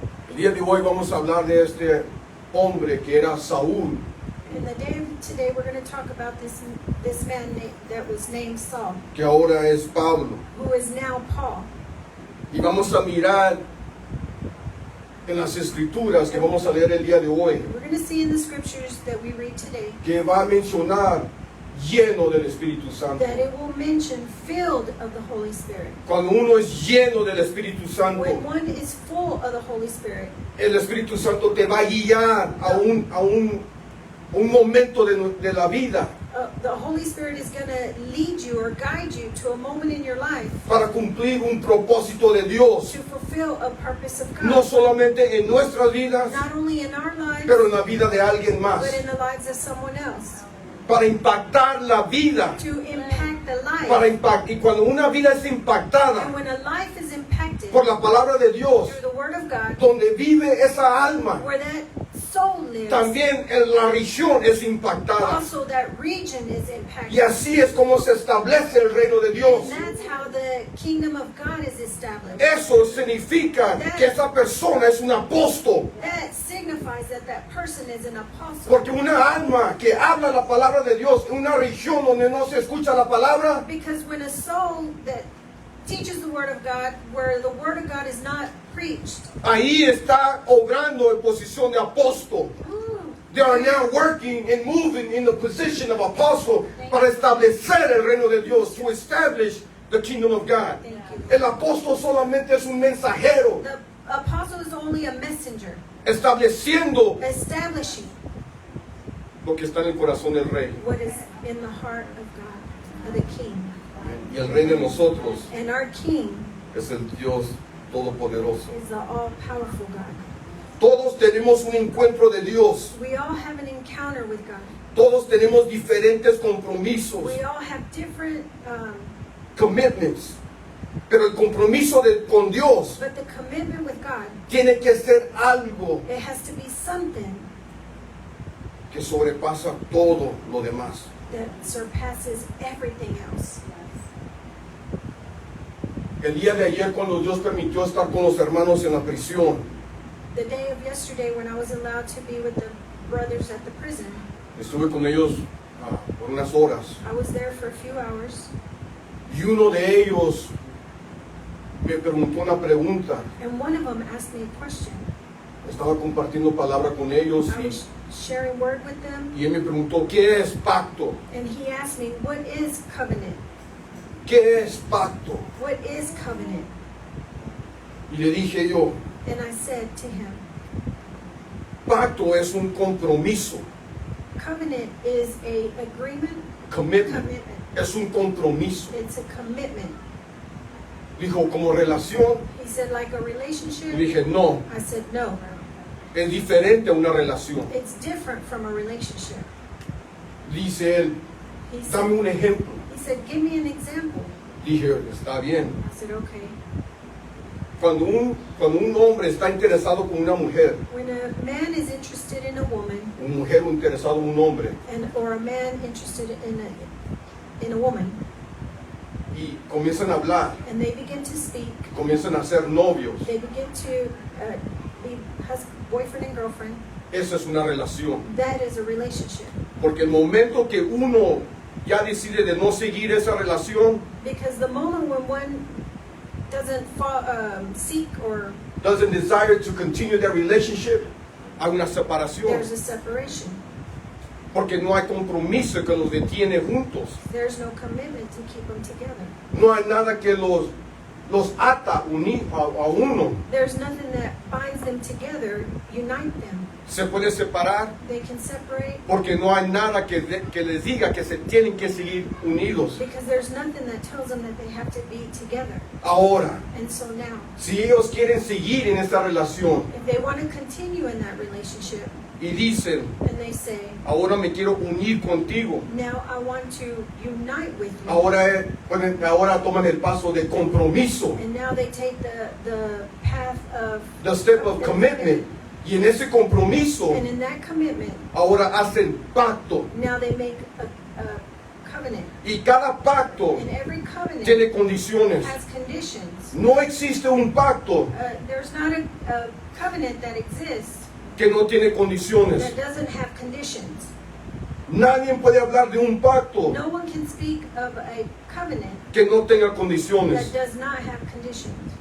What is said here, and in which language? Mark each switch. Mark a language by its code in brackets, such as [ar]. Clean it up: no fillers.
[es] El día de hoy vamos a hablar de este hombre que era Saúl. [en] In the day of today, we're going to talk about this man that was named Saul, [es] Que ahora es Pablo. [en] who is now Paul. [es] Y vamos a mirar en las escrituras que vamos a leer el día de hoy, [en] We're going to see in the scriptures that we read today [es] que va a mencionar lleno del Espíritu Santo. [en] that it will mention filled of the Holy Spirit. [es] Cuando uno es lleno del Espíritu Santo, [en] When one is full of the Holy Spirit, [es] el Espíritu Santo te va a guiar a un momento de la vida [en] the Holy Spirit is going to lead you or guide you to a moment in your life [es] para cumplir un propósito de Dios, [en] to fulfill a purpose of God. [es] no solamente en nuestras vidas, [en] Not only in our lives, [es] pero en la vida de alguien más, [en] but in the lives of someone else. [es] para impactar la vida, [en] To impact the [es] para [en] life. [es] y cuando una vida es [en] And [es] impactada [en] when a life is impacted [es] por la palabra de Dios, [en] through the Word of God, [es] donde vive esa alma, [en] where that soul lives, [es] también la región es impactada. [en] also that region is [es] Y [en] impacted. [es] así es como se establece el reino de Dios. [en] And that's how the kingdom of God is established. [es] Eso significa que esa persona es un apóstol. [en] That signifies that that person is an apostle. [es] Porque una alma que habla la palabra de Dios en una región donde no se escucha la palabra, [en] Because when a soul that teaches the Word of God, where the Word of God is not preached, [es] ahí está obrando en posición de apóstol. [en] They are now working and moving in the position of apostle [es] para establecer el reino de Dios, [en] to establish the kingdom of God. thank you. [es] El apóstol solamente es un mensajero, [en] The apostle is only a messenger, [es] estableciendo [en] establishing [es] lo que está en el corazón del rey. [en] what is in the heart of God, of the King. [es] Y el rey de nosotros [en] And our King [es] es el Dios todopoderoso. [en] is the all-powerful God. [es] Todos tenemos un encuentro de Dios. [en] We all have an encounter with God. [es] Todos tenemos diferentes compromisos, [en] We all have different, commitments. [es] Pero el compromiso con Dios [en] but the commitment with God, [es] tiene que ser algo [en] it has to be something [es] que sobrepasa todo lo demás. [en] that surpasses everything else. [es] El día de ayer, cuando Dios permitió estar con los hermanos en la prisión, [en] The day of yesterday when I was allowed to be with the brothers at the prison, [es] estuve con ellos por unas horas. [en] I was there for a few hours, [es] Y uno de ellos me preguntó una pregunta. [en] and one of them asked me a question. [es] Estaba compartiendo palabra con ellos [en] I was sharing word with them, [es] y él me preguntó, ¿qué es pacto? [en] and he asked me, what is covenant? [es] ¿Qué es pacto? [en] What is covenant? [es] Y le dije yo, [en] And I said to him, [es] pacto es un compromiso, [en] covenant is a agreement, commitment, commitment. [es] es un compromiso. [en] It's a commitment. [es] Dijo, como relación, [en] He said, like a [es] y [en] relationship? [es] dije, no, [en] I said, no. [es] es diferente a una relación. [en] It's different from a relationship. [es] Dice él, [en] He [es] dame un [en] said, [es] ejemplo. [en] give me an example. [es] Dije, está bien. [en] I said, okay. [es] Cuando un hombre está interesado con una mujer, [en] When a man is interested in a woman, [es] una mujer interesado en un hombre, [en] or a man interested in a woman, [es] y comienzan a hablar, [en] and they begin to speak, [es] comienzan a ser novios, [en] they begin to be boyfriend and girlfriend, [es] esa es una relación. [en] that is a relationship. [es] Porque el momento que uno ya decide de no seguir esa relación, [en] Because the moment when one doesn't seek or doesn't desire to continue that relationship, [es] hay una separación. [en] there's a separation, [es] Porque no hay compromiso que los detiene juntos. [en] there's no commitment to keep them together. [es] No hay nada que los ata a uno. [en] There's nothing that binds them together, unite them. [es] Se puede separar [en] They can separate [es] porque no hay nada que les diga que se tienen que seguir unidos. [en] because there's nothing that tells them that they have to be together. [es] Ahora, [en] And so now, [es] si ellos quieren seguir en esa relación [en] if they want to continue in that relationship [es] y dicen, [en] and they say, [es] ahora me quiero unir contigo. [en] now I want to unite with you. [es] Ahora toman el paso de compromiso, [en] And now they take the path of the step of commitment. [es] Y en ese compromiso, [en] And in that commitment, [es] ahora hacen pacto. [en] now they make a covenant. [es] Y cada pacto [en] And every covenant [es] tiene condiciones. [en] has conditions. [es] No existe un pacto [en] There's not a covenant that exists [es] que no tiene condiciones. [en] that doesn't have conditions. [es] Nadie puede hablar de un pacto [en] No one can speak of a covenant [es] que no tenga [en] that [es] condiciones. [en] does not have conditions.